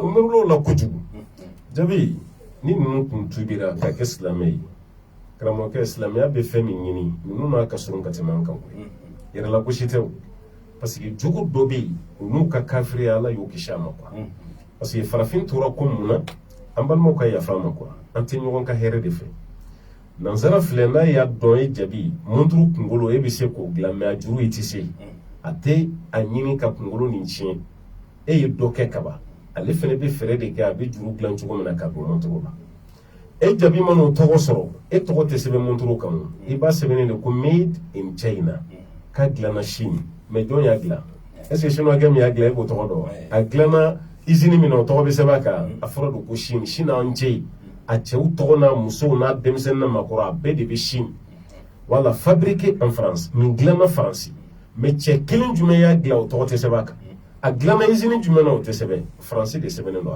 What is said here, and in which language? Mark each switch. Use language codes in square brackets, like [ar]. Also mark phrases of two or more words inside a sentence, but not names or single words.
[bm] o miirila o la kojugu jabi ni ninnu tun tubira ka kɛ silamɛ ye karamɔgɔkɛ silamɛya bɛ fɛn min ɲini ninnu n'a ka surun ka tɛmɛ an kan koyi yɛrɛla gosi tɛ o [fr] parce que [bm] jogo dɔ bɛ yen u n'u ka kafiriya ala y'o kisi a ma quoi [fr] parce que [bm] farafin tora ko mun na an balimaw ka yafa a ma quoi an tɛ ɲɔgɔn ka hɛrɛ de fɛ nansara filɛ n'a y'a dɔn e jabi monturu kunkolo e bɛ se k'o dilan mais a juru i tɛ se a tɛ a ɲini ka kunkolo nin tiɲɛ e ye dɔ kɛ kaban ale fana bɛ fɛɛrɛ de kɛ a bɛ juru dilan cogo min na ka don monturu la e jabi mana o tɔgɔ sɔrɔ e tɔgɔ tɛ sɛbɛn monturu kan i b'a sɛbɛnnen de ko [en] made in China [bm] k'a dilanna Chine mais jɔn y'a dilan [fr] est ce que [bm] chinois min y'a dilan e b'o tɔgɔ dɔn a dilanna usine min na o tɔgɔ bɛ sɛbɛn a kan a fɔra don ko Chine Chine an cɛ a cɛw tɔgɔ n'a musow n'a denmisɛnnin n'a makɔrɔ a bɛɛ de bɛ Chine wala [fr] fabriqué en France [bm] min dilanna Faransi mais cɛ kelen jumɛn y'a dilan o tɔgɔ tɛ sɛbɛn a kan a dilanna usine jumɛn na o tɛ sɛbɛn Faransi de sɛbɛnnen don